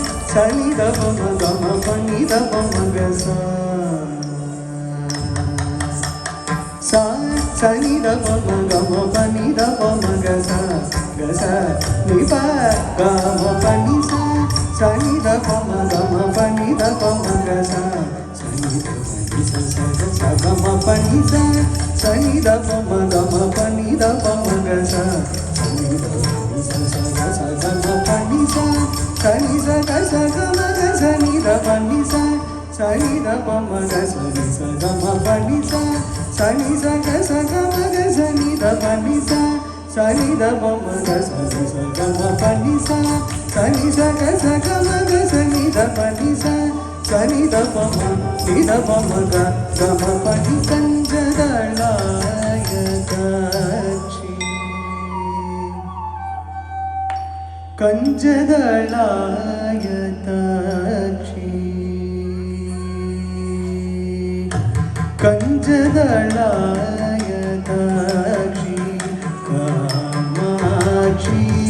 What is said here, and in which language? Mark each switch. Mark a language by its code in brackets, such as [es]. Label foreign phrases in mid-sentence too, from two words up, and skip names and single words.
[sa] sani da pa ma ga ma pa ni da pa ma ga sa sa sani da pa ma ga ma pa ni da pa ma ga sa ni pa ga ma pa ni sa sani da pa ma ga ma pa ni da pa ma ga sa sani da pa ni sa sa ga ma pa ni sa sani da pa ma ga ma pa ni da pa ma ga sa sani da pa ni sa ga ma pa ni sa sani sa ga ma ga sani da pa ni sa sani da pa ma ga sani sa ga ma pa ni sa sani sa ga ma ga sani da pa ni sa sani da pa ma ga sani sa ga ma pa ni sa sani sa ga ma ga sani da pa ni sa sani da pa ma ni da pa ma ga ma pa ni ಕಂಜದಳಾಯತಾಕ್ಷಿ ಕಂಜದಳಾಯತಾಕ್ಷಿ ಕಾಮಾಕ್ಷಿ